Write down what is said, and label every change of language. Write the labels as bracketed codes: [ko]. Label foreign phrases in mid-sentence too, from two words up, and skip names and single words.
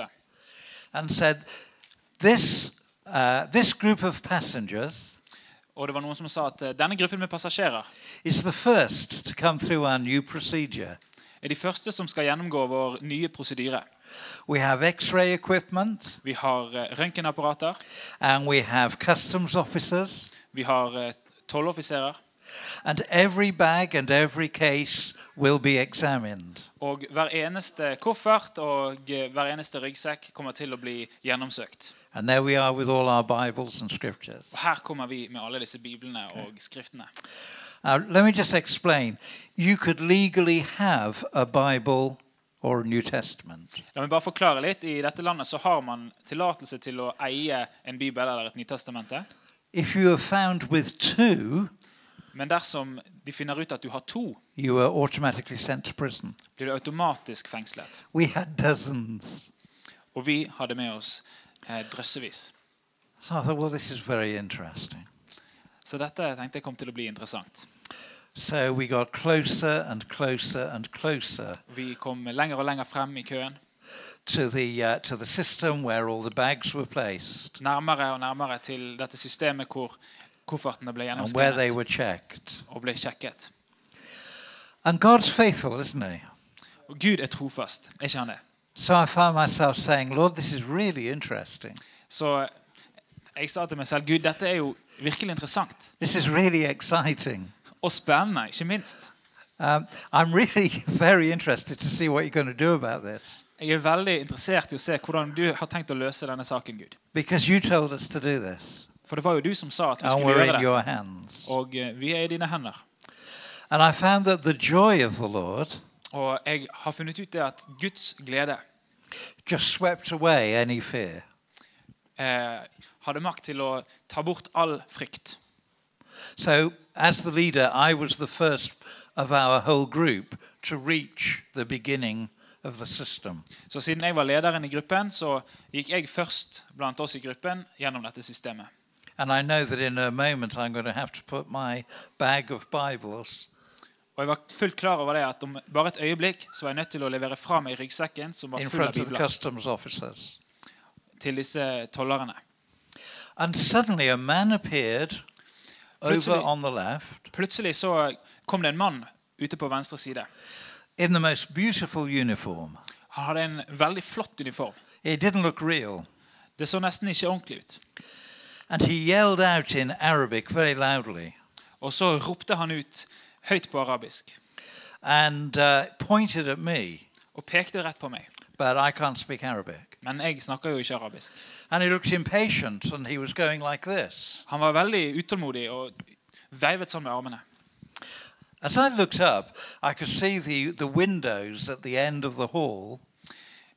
[en] and said, this group of passengers [no] Og det var noen som sa at denne gruppen med passasjerer [en] is the first to come through our new procedure. [no] er de første som skal gjennomgå vår nye prosedyre. [en] We have X-ray equipment, [no] Vi har røntgenapparater, [en] and we have customs officers, [no] vi har tolloffiserer, [en] and every bag and every case will be examined. [no] og hver eneste koffert og hver eneste ryggsekk kommer til å bli gjennomsøkt. [en] And there we are with all our Bibles and scriptures. [no] Og her kommer vi med alle disse biblene og skriftene. [en] Let me just explain. You could legally have a Bible or a New Testament. [no] La meg bare forklare litt. I dette landet så har man tillatelse til å eie en bibel eller et nytestamente. [en] If you are found with two, [no] Men dersom de finner ut at du har to, [en] you are automatically sent to prison. [no] blir du automatisk fengslet. [en] We had dozens. [no] Og vi hadde med oss drøssevis. [en] So I thought, well, this is very interesting. [no] Så dette tenkte jeg kom til å bli interessant. [en] So we got closer and closer and closer [no] Vi kom lenger og lenger frem i køen. [en] to the system where all the bags were placed [no] Nærmere og nærmere til dette systemet hvor koffertene ble [en] and where they [no] gjennomskannet [en] were checked. [no] og ble sjekket. [en] And God's faithful, isn't he? [no] Og Gud er trofast, er ikke han det? [en] So I found myself saying, Lord, this is really interesting. [no] Så jeg sa til meg selv, Gud, dette er jo virkelig interessant. [en] This is really exciting. [no] Og spennende, ikke minst. [en] I'm really very interested to see what you're going to do about this. [no] Jeg er veldig interessert i å se hvordan du har tenkt å løse denne saken, Gud. [en] Because you told us to do this. [no] For det var jo du som sa at vi [en] And [no] skulle [en] we're [no] gjøre [en] in your [no] dette. [en] hands. [no] Og vi er i dine hender. [en] And I found that the joy of the Lord [no] Og jeg har funnet ut det at Guds glede [en] just swept away any fear. [no] hadde makt til å ta bort all frykt. [en] So as the leader, I was the first of our whole group to reach the beginning of the system. [no] Så siden jeg var lederen i gruppen, så gikk jeg først blant oss i gruppen gjennom dette systemet. [en] And I know that in a moment I'm going to have to put my bag of Bibles [no] Og jeg var fullt klar over det at om bare et øyeblikk så var jeg nødt til å levere fra meg ryggsekken som var [en] in [no] full av [en] front of the [no] bibler [en] customs officers. [no] til disse tollerne. [en] And suddenly a man appeared over on the left [no] Plutselig så kom det en mann ute på venstre side. [en] in the most beautiful uniform. [no] Han hadde en veldig flott uniform. [en] It didn't look real. [no] Det så nesten ikke ordentlig ut. [en] And he yelled out in Arabic very loudly [no] Og så ropte han ut høyt på arabisk [en] and pointed at me, [no] og pekte rett på meg. [en] but I can't speak Arabic. [no] Men jeg snakker jo ikke arabisk. [en] And he looked impatient and he was going like this. [no] Han var veldig utålmodig og veivet sånn med armene. [en] As I looked up, I could see the windows at the end of the hall.